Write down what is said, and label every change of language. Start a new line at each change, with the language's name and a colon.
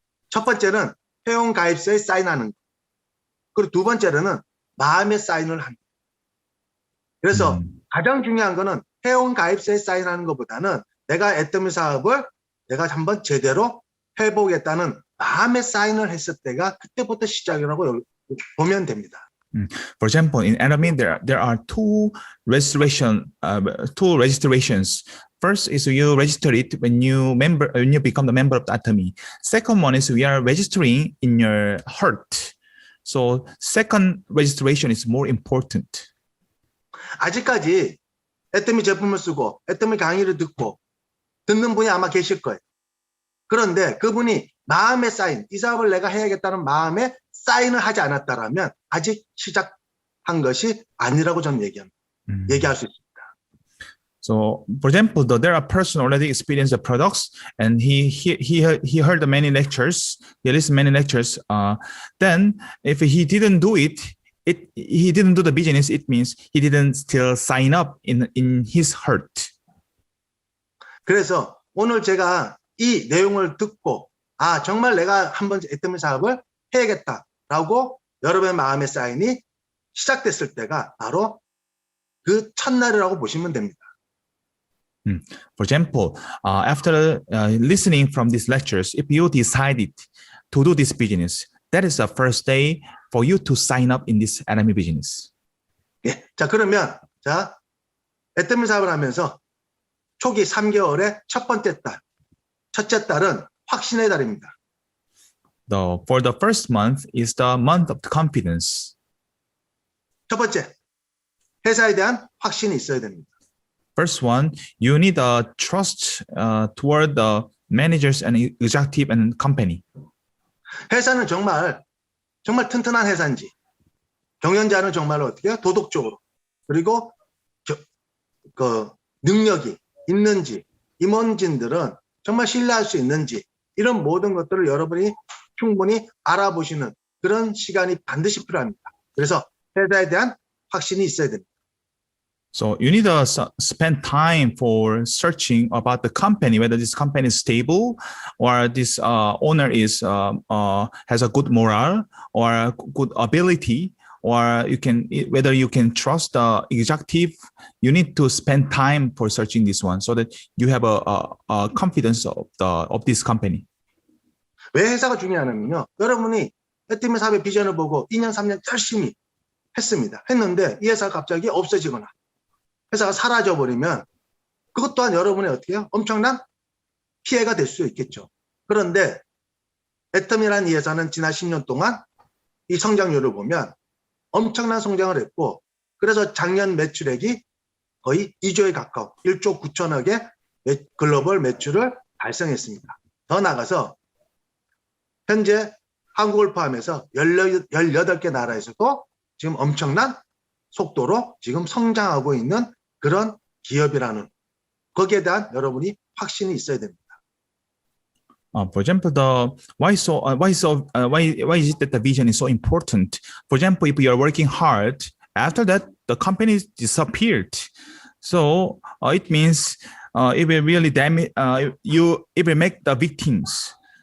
Korean: 첫 번째는 회원 가입서에 사인하는 거. 그리고 두 번째로는 마음의 사인을 합니다. 그래서 가장 중요한 거는 회원 가입서에 사인하는 것보다는 내가 애터미 사업을 내가 한번 제대로 해보겠다는 마음의 사인을 했을 때가 그때부터 시작이라고 보면 됩니다.
English: For example, in Atomy, there are two registrations. First is you register it when you become the member of the Atomy. Second one is we are registering in your heart So second registration is more important.
Korean: 아직까지 애터미 제품을 쓰고 애터미 강의를 듣는 분이 아마 계실 거예요. 그런데 그분이 마음의 사인, 이 사업을 내가 해야겠다는 마음의 사인을 하지 않았다라면 아직 시작한 것이 아니라고 저는 얘기할 수 있습니다.
English: So, for example, there are person already experienced the products, and he heard many lectures. He listened many lectures. Then, if he didn't do it, he didn't do the business. It means he didn't still sign up in his heart.
Korean: 그래서 오늘 제가 이 내용을 듣고 정말 내가 한번 애터미 사업을 해야겠다라고 여러분의 마음의 사인이 시작됐을 때가 바로 그 첫날이라고 보시면 됩니다.
English: For example, after listening from these lectures, if you decided to do this business, that is the first day for you to sign up in this Atomy business.
Korean: 예, 자 그러면 애터미 사업을 하면서 초기 3개월의 첫 번째 달, 첫째 달은 확신의 달입니다.
English: For the first month is the month of confidence.
Korean: 첫 번째, 회사에 대한 확신이 있어야 됩니다.
English: First one, you need a trust toward the managers and executive and company.
Korean: 회사는 정말 튼튼한 회사인지, 경영자는 정말 어떻게 도덕적으로 그리고 그 능력이 있는지, 임원진들은 정말 신뢰할 수 있는지 이런 모든 것들을 여러분이 충분히 알아보시는 그런 시간이 반드시 필요합니다. 그래서 회사에 대한 확신이 있어야 됩니다.
English: So you need to spend time for searching about the company, whether this company is stable or this owner is has a good morale or good ability, or whether you can trust the executive. You need to spend time for searching this one so that you have a confidence of this company.
Korean: 왜 회사가 중요하냐면요. 여러분이 애터미 사업의 비전을 보고 2년, 3년 열심히 했는데 이 회사가 갑자기 없어지거나 회사가 사라져버리면 그것 또한 여러분의 어떻게 해요? 엄청난 피해가 될 수 있겠죠. 그런데 애터미라는 이 회사는 지난 10년 동안 이 성장률을 보면 엄청난 성장을 했고 그래서 작년 매출액이 거의 2조에 가까운 1조 9천억의 글로벌 매출을 달성했습니다. 더 나아가서 현재 한국을 포함해서 18개 나라에서도 지금 엄청난 속도로 지금 성장하고 있는 그런 기업이라는 거기에 대한 여러분이 확신이 있어야 됩니다.
English: For example, why is it that the vision is so important? For example, if you are working hard, after that the company disappeared. So it means it will really damage it will make the victims.